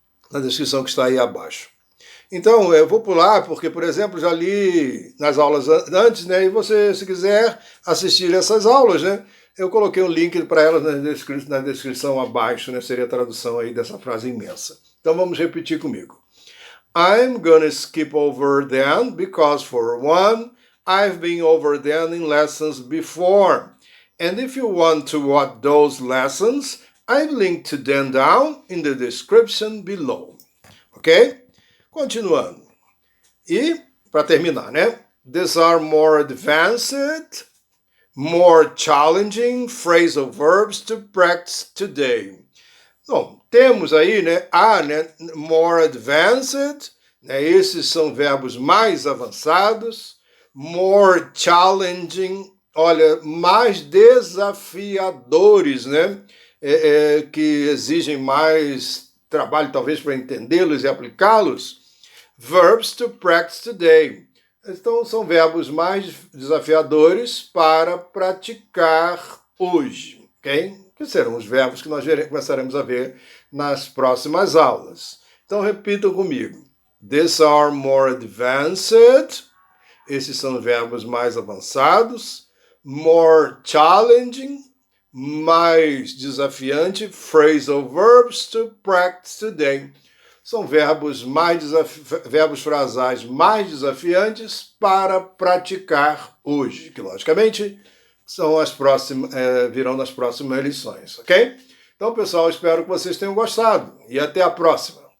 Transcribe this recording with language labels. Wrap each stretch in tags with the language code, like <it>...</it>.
<pt>Na descrição que está aí abaixo. Então, eu vou pular porque, por exemplo, já li nas aulas antes, né? E você, se quiser assistir essas aulas, né? Eu coloquei um link para elas na descrição abaixo, né? Seria a tradução aí dessa frase imensa. Então, vamos repetir comigo.</pt> <en>I'm gonna skip over them because, for one, I've been over them in lessons before. And if you want to watch those lessons, I've linked to them down in the description below. Ok?</en> <pt>Continuando. E, para terminar, né?</pt> <en>These are more advanced, more challenging phrasal verbs to practice today.</en> <pt>Bom, temos aí, né,</pt> <en>more advanced,</en> <pt>né, esses são verbos mais avançados,</pt> <en>more challenging,</en> <pt>olha, mais desafiadores, né, que exigem mais trabalho talvez para entendê-los e aplicá-los,</pt> <en>verbs to practice today.</en> <pt>Então, são verbos mais desafiadores para praticar hoje, ok? Que serão os verbos que nós começaremos a ver nas próximas aulas. Então, repitam comigo.</pt> <en>These are more advanced.</en> <pt>Esses são verbos mais avançados.</pt> <en>More challenging.</en> <pt>Mais desafiante.</pt> <en>Phrasal verbs to practice today.</en> <pt>São verbos frasais mais desafiantes para praticar hoje, que logicamente são as próximas, virão nas próximas lições, ok? Então, pessoal, espero que vocês tenham gostado e até a próxima.</pt>